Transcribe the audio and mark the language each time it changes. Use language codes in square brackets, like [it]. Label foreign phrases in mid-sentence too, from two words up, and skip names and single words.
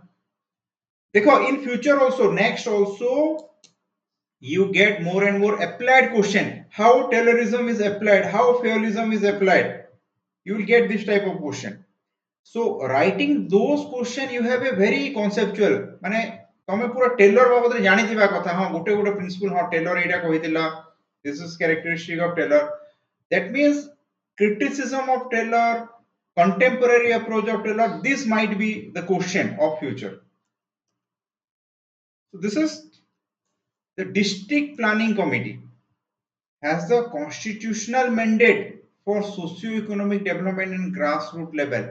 [en] Dekho, in future also, next also, you get more and more applied question. How Taylorism is applied, how Fayyolism is applied. You will get this type of question. So writing those question, you have a very conceptual. [or] ମାନେ ତମେ ପୂରା ଟେଲର ବାବଦ ରେ ଜାଣି ଦିବା କଥା. ହଁ ଗୋଟେ ଗୋଟେ ପ୍ରିନ୍ସିପଲ ହଁ ଟେଲର ଏଟା କହିଥିଲା. [en] This is characteristic of Taylor. That means criticism of Taylor, contemporary approach of Taylor. This might be the question of future. So this is the district planning committee has the constitutional mandate for socio-economic development in grassroots level.